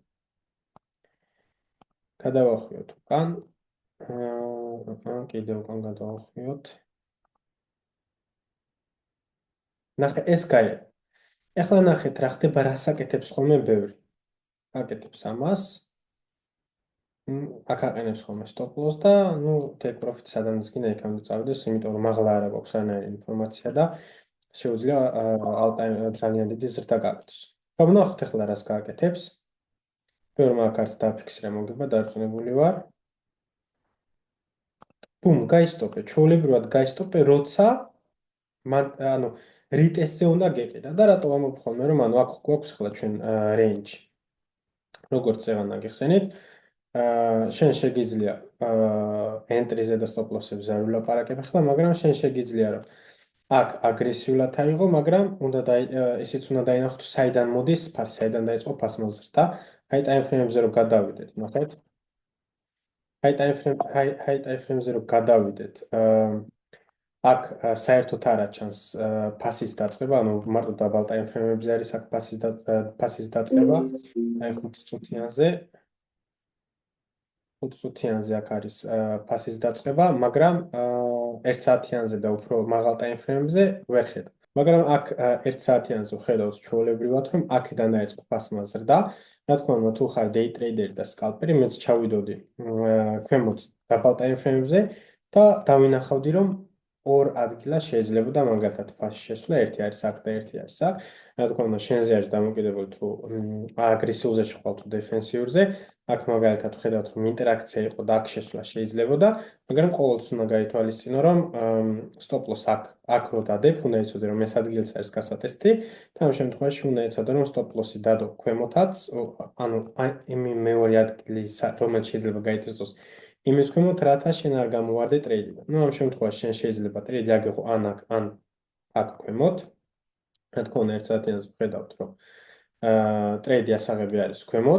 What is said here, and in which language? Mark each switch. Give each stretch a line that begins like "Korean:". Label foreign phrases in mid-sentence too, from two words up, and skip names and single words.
Georgian: გადავახვიოთ უკან. კიდე უკან გადავახვიოთ. ნახე ეს გაია. ეხლა ნახეთ რა ხდება, რას აკეთებს ხოლმე ბევრი. აკეთებს ამას. აქ აყენებს ხოლმე
English: stop loss
Georgian: და ნუ
English: take profit
Georgian: სადაც გინდა იქამდე წავიდეს, იმიტომ რომ მაღლა არა გვაქვს არანაირი ინფორმაცია და შეუძლია ძალიან დიდი ზრდა გააკეთოს. ვნახოთ ახლა რას გააკეთებს. ბევრმა აქ არც დაფიქსირა მოგება, დარწმუნებული ვარ. ბუმ, გაისტოპე, ჩვეულებრივად გაისტოპე, როცა ანუ რიტესტზე უნდა გეყიდა და რატო ვამბობ ხოლმე რომ ანუ აქ გვაქვს ახლა ჩვენ რეინჯი. როგორც წევა ნაგიხსენით, შენ შეგიძლია entry-ზე და
English: stop loss-
Georgian: ებზე არ ვილაპარაკებ ახლა, მაგრამ შენ შეგიძლია რომ აქ აგრესიულად აიღო, მაგრამ ისიც უნდა დაინახო საიდან მოდის ფასი, საიდან დაიწყო ფასმა ზრდა. აი
English: time frame-
Georgian: ებზე რომ გადავიდეთ, ნახეთ. აი
English: time frame-
Georgian: ზე რომ გადავიდეთ, აქ საერთოდ არ აჩანს ფასის დაწყება, ანუ მარტო დაბალ
English: time frame-
Georgian: ებზე არის აქ ფასის დაწყება. აი 5 წუთიანზე 5 წუთიანზე აქ არის ფასის დაწყება, მაგრამ 1 საათიანზე და უფრო მაღალ
English: time frame-
Georgian: ზე ვერ ხედავ. მაგრამ აქ 1 საათიანზე ვხედავთ ჩვეულებრივად, რომ აქედან დაიწყო ფასმა ზრდა. რა თქმა უნდა, თუ ხარ
English: day trader
Georgian: და scalper-ი, მეც ჩავიდოდი ქვემოთ დაბალ
English: time frame-
Georgian: ზე და დავინახავდი, რომ ორ ადგილას შეიძლებოდა მაგალითად ფასის შესვლა, ერთი არის აქ და ერთი არის აქ. რა თქმა უნდა, შენზე არის დამოკიდებული თუ აგრესიულზე შეყვალ თუ დეფენსიურზე. აქ მაგალითად ვხედავთ, რომ ინტერაქცია იყო და აქ შესვლა შეიძლებოდა, მაგრამ ყოველთვის უნდა გაითვალისწინო, რომ
English: stop loss
Georgian: აქ რო დადებ, უნდა იცოდე, რომ ეს ადგილიც არის გასატესტი და ამ შემთხვევაში უნდა იცოდე, რომ
English: stop loss-
Georgian: ი დადო ქვემოთაც, ანუ იმ მეორე ადგილი, რომელიც შეიძლება გაიტესტოს იმის ქვემოთ, რათა შენ არ გამოვარდე ტრეიდიდან. ნუ ამ შემთხვევაში შენ შეიძლება ტრეიდი აგიღო ან აქ ქვემოთ. რა თქმა უნდა, 1 საათიანს ვხედავთ, რომ ტრეიდი ასაღები არის ქვემოთ.